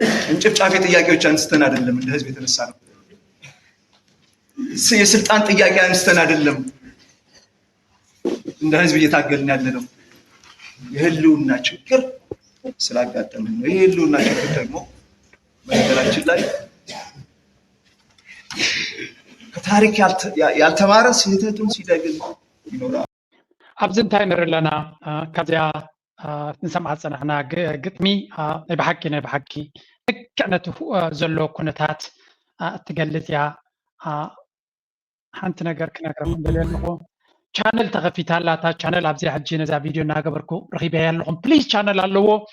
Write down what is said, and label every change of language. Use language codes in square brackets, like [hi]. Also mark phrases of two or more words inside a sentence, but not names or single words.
[am] እንጭፍጫፊ ጥያቄዎች አንስተን አይደለም እንደ ህዝብ የተነሳ ነው። ስ-፣ የስልጣን ጥያቄ አንስተን አይደለም እንደ ህዝብ እየታገልን ያለ ነው። የህልውና ችግር ስላጋጠመን ነው። ይህ የህልውና ችግር ደግሞ በነገራችን ላይ ከታሪክ ያልተ-፣ ያ-፣ ያልተማረ ስህተቱን ሲደግም ይኖራል። [ti] ኣብዚ እንታይ ንርኢ ኣለና? አ፣ ካብዚኣ፣ አ፣ ንሰምዓ ዝፀናሕና ግ-፣ ግጥሚ፣ አ፣ ናይ ብሓቂ ናይ ብሓቂ ልክዕ ነቲ ሁ-፣ አ፣ ዘሎ ኩነታት፣ አ፣ እትገልጽ እያ። አ፣ ሓንቲ ነገር ክነግረኩም ደልየ ኣለኹ። ቻነል ተኸፊታ ኣላ። እታ ቻነል ኣብዚ ሕጂ ነዛ ቪድዮ እናገበርኩ ረኺበያ ኣለኹም። ፕሊዝ ቻነል ኣለዎ።